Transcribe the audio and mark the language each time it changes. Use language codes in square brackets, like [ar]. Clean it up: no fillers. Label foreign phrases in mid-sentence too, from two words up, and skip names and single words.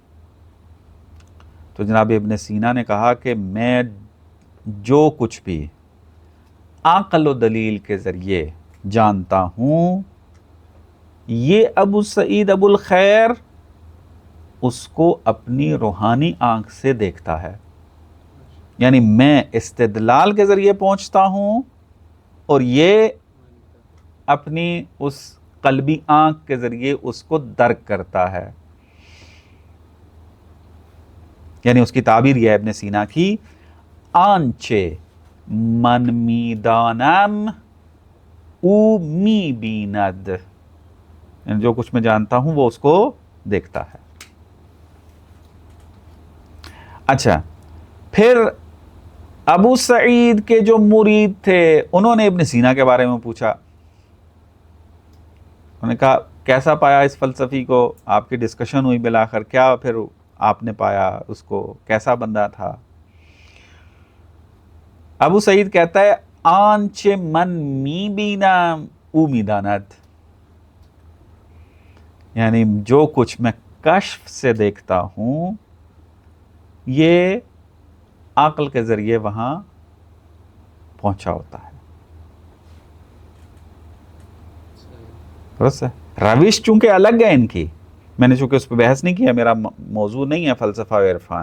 [ur] تو جناب ابن سینا نے کہا کہ میں جو کچھ بھی عقل و دلیل کے ذریعے جانتا ہوں، یہ ابو سعید ابو الخیر اس کو اپنی روحانی آنکھ سے دیکھتا ہے، یعنی میں استدلال کے ذریعے پہنچتا ہوں اور یہ اپنی اس قلبی آنکھ کے ذریعے اس کو درک کرتا ہے۔ یعنی اس کی تعبیر یہ ہے ابن سینا کی، [fa] آنچے من می دانم او می بیند، [ur] یعنی جو کچھ میں جانتا ہوں وہ اس کو دیکھتا ہے۔ اچھا، پھر ابو سعید کے جو مرید تھے انہوں نے ابن سینا کے بارے میں پوچھا، انہوں نے کہا کیسا پایا اس فلسفی کو؟ آپ کی ڈسکشن ہوئی بالآخر، کیا پھر آپ نے پایا اس کو، کیسا بندہ تھا؟ ابو سعید کہتا ہے [fa] آنچ من می بینا او می داند، [ur] یعنی جو کچھ میں کشف سے دیکھتا ہوں یہ عقل کے ذریعے وہاں پہنچا ہوتا ہے۔ درست ہے؟ روش چونکہ الگ ہے ان کی، میں نے چونکہ اس پہ بحث نہیں کیا، میرا موضوع نہیں ہے فلسفہ و عرفان۔